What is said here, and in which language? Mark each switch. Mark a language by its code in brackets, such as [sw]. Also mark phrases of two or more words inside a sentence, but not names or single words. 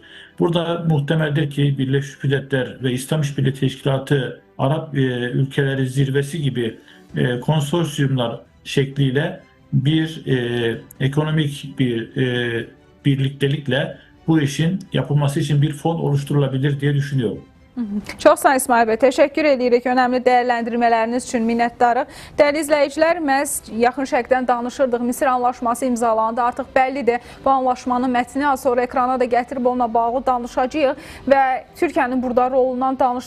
[tr] Burada muhtemeldir ki Birleşmiş Milletler ve İslam İşbirliği Teşkilatı Arap ülkeleri zirvesi gibi konsorsiyumlar şekliyle bir ekonomik bir birliktelikle bu işin yapılması için bir fon oluşturulabilir diye düşünüyorum. [az] Çox sağ İsmail bəy, təşəkkür edirik önəmli dəyərləndirmələriniz üçün, minnətdarıq. Dəyərli izləyicilər, məhz yaxın şərqdən danışırdıq. Misir anlaşması imzalandı. Artıq bəllidir. Bu anlaşmanın mətni az sonra ekrana da gətirib onunla bağlı danışacağıq və Türkiyənin burada rolundan danışdıq.